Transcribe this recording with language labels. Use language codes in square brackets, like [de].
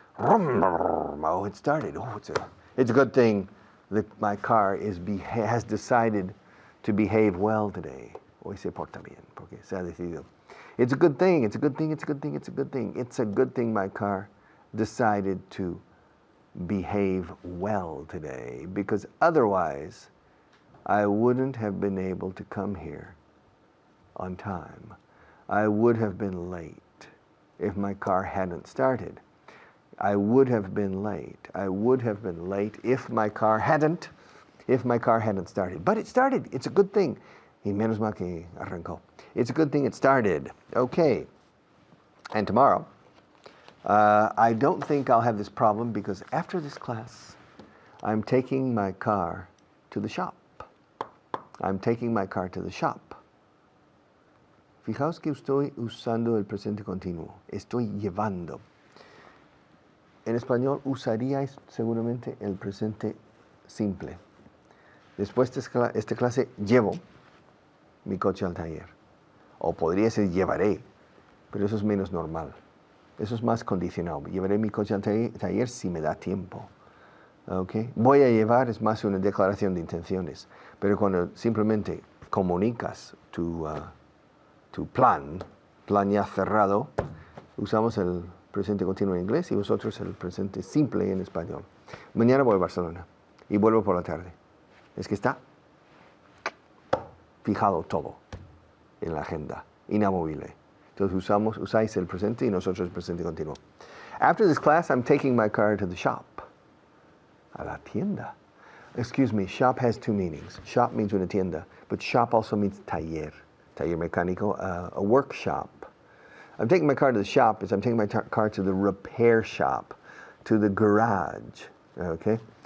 [en] Oh, it started. Oh, it's a good thing that my car has decided to behave well today. [es] Hoy se porta bien, porque se ha decidido. [en] It's a good thing, it's a good thing, it's a good thing, it's a good thing. It's a good thing my car decided to behave well today, because otherwise I wouldn't have been able to come here on time. I would have been late if my car hadn't started. I would have been late. I would have been late if my car hadn't started. But it started. It's a good thing. [es] Y menos mal que arrancó. [en] It's a good thing it started. Okay. And tomorrow, I don't think I'll have this problem, because after this class, I'm taking my car to the shop. I'm taking my car to the shop. [es] Fijaos que estoy usando el presente continuo. Estoy llevando. En español usaríais seguramente el presente simple. Después de esta clase, llevo mi coche al taller. O podría ser llevaré, pero eso es menos normal. Eso es más condicional. Llevaré mi coche al taller si me da tiempo. Okay. Voy a llevar es más una declaración de intenciones, pero cuando simplemente comunicas tu plan ya cerrado, usamos el presente continuo en inglés y vosotros el presente simple en español. Mañana voy a Barcelona y vuelvo por la tarde. Es que está fijado todo en la agenda, inamovible. Entonces usáis el presente y nosotros el presente continuo. [en] After this class, I'm taking my car to the shop. [es] A la tienda. [en] Excuse me, shop has two meanings. Shop means [es] una tienda, [en] but shop also means [es] taller mecánico, [en] a workshop. I'm taking my car to the shop is I'm taking my car to the repair shop, to the garage, okay?